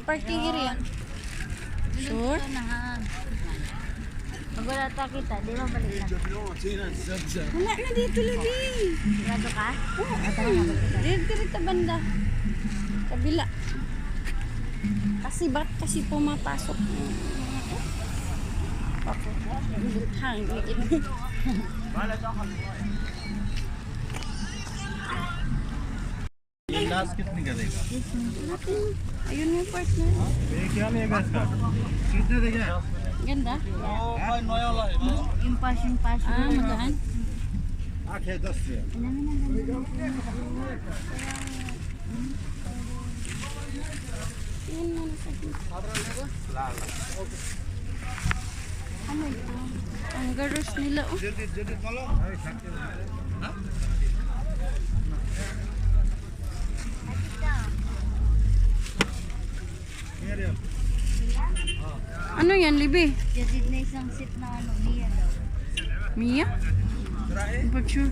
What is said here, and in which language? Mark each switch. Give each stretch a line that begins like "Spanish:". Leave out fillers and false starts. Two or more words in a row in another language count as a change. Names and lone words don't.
English: Parking area. Sure?
Filipino: Ito na nga. Pag wala ta kita, di ba balik na? Wala na dito, Libi. Sigurado ka? Oo. Tara nga, balik na. Dito banda. Kabila. Kasi ba't kasi pumapasok? Hang.
Hindi: लास्ट कितने का देगा
Filipino: Ayun yung partner.
Hindi: ये क्या लेगा इसका कितने देगा
Filipino: Ganda. Yung passion. Ah, magaan.
Hindi: 8 है 10 से
Filipino: Yun na nasa dito. Ano ito? Ang garos nila oh.
Hindi: जल्दी जल्दी बोलो
Filipino: Ano yan, Libi? Jadid na isang set na ano, niya daw.
English: Mia? But sure.